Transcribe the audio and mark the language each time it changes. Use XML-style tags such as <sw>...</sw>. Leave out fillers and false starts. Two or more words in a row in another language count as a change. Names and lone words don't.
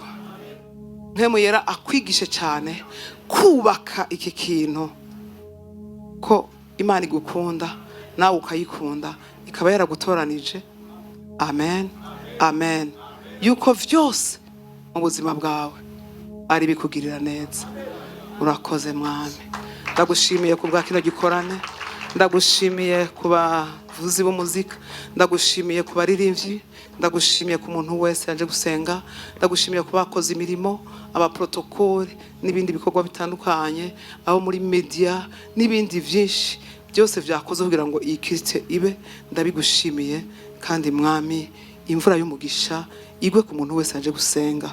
<rn>Mpwemu yera akwigishe cyane kubaka iki kintu ko Imana igukunda nawe ukayikunda, ikaba yaragutoranije. Amen. Amen. Yuko vyose mu buzima bwawe ari bikugirira neza. Urakoze mwami. Ndagushimiye kubwa kino gikorane, ndagushimiye kuba vuzi b'umuzika, ndagushimiye kuba ririmbyi, ndagushimiye ku muntu wese yaje gusenga, ndagushimiye kuba bakoze imirimo, aba protocole n'ibindi bikorwa bitandukanye, abo muri media n'ibindi byinshi byose byakoze kugira ngo iyi Kristo ibe. Ndabigushimiye kandi mwami, imvura y'umugisha igwe ku muntu wese yaje gusenga.</rn>